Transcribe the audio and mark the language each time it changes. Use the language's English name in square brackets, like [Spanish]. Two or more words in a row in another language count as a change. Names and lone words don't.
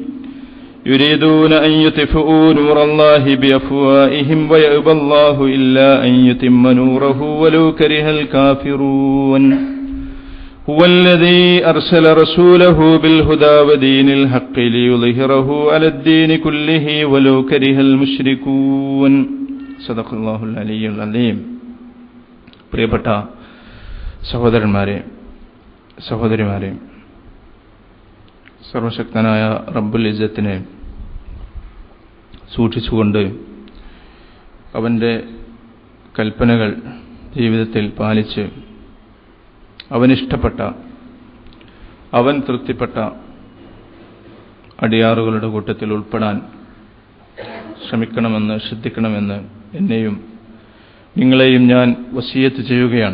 [Arabic] يريدون أن يطفئوا نور الله بأفواههم ويأبى الله إلا أن يتم نوره ولو كره الكافرون هو الذي أرسل رسوله بالهدى ودين الحق ليظهره على الدين كله ولو كره المشركون صدق الله العلي العظيم. [Malayalam] പ്രിയപ്പെട്ട സഹോദരന്മാരെ, സഹോദരിമാരെ, സർവശക്തനായ റബ്ബുൽ ഇസ്സത്തിനെ സൂക്ഷിച്ചുകൊണ്ട് അവൻ്റെ കൽപ്പനകൾ ജീവിതത്തിൽ പാലിച്ച് അവനിഷ്ടപ്പെട്ട, അവൻ തൃപ്തിപ്പെട്ട അടിയാറുകളുടെ കൂട്ടത്തിൽ ഉൾപ്പെടാൻ ശ്രമിക്കണമെന്ന്, ശ്രദ്ധിക്കണമെന്ന് എന്നെയും നിങ്ങളെയും ഞാൻ വസിയത്ത് ചെയ്യുകയാണ്.